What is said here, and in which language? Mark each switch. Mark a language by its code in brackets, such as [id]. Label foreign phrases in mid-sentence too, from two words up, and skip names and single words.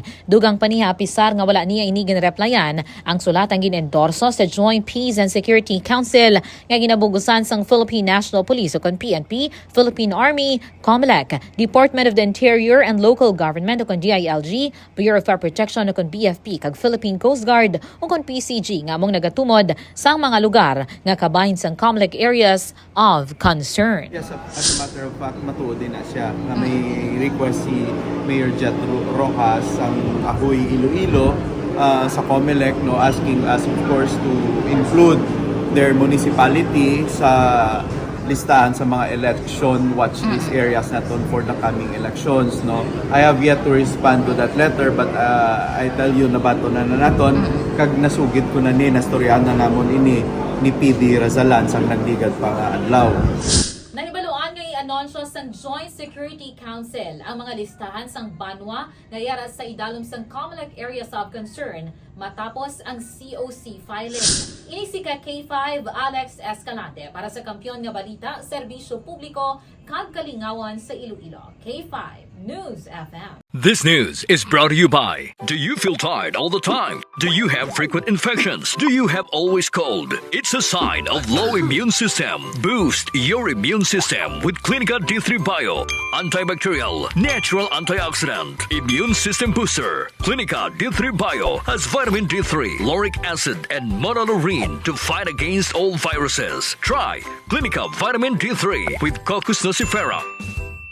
[hil] Dugang paniha pisar nga wala niya ini ginreplyan ang sulat ang ginendorso sa Joint Peace and Security Council nga ginabugusan sang Philippine National Police o PNP, Philippine Army, COMELEC, Department of the Interior and Local Government o DILG, Bureau of Fire Protection o BFP, kag Philippine Coast Guard o PCG nga among nagatumod sa mga lugar nga kabahin sang COMELEC areas of concern. [en] Yes, as a matter of fact, [hil] matuod din na siya na may request si Mayor Jet Rojas ang Ahoy, Iloilo sa COMELEC, no, [en] asking us of course to include their municipality [hil] sa listahan sa mga [en] election watch list areas naton for the coming elections, no. I have yet to respond to that letter, but I tell you [hil] nabato na naton kag nasugid ko na ni nastoryahan na namon ini ni PD Razalan sang nagdigad pa nga adlaw. Nahibaluan nga i-anunsyo sang Joint Security Council ang mga listahan sang banwa nga yara sa idalom sang COMELEC areas of concern matapos ang COC filing. Ini si K5 Alex Escalante para sa Kampiyon nga Balita, Serbisyo Publiko, kag Kalingawan sa Iloilo. K5 News FM. [en] This news is brought to you by, do you feel tired all the time? Do you have frequent infections? Do you have always cold? It's a sign of low immune system. Boost your immune system with Clinica D3 Bio. Antibacterial, natural antioxidant, immune system booster. Clinica D3 Bio has vitamin D3, lauric acid, and monolurine to fight against all viruses. Try Clinica Vitamin D3 with Coccus nocifera.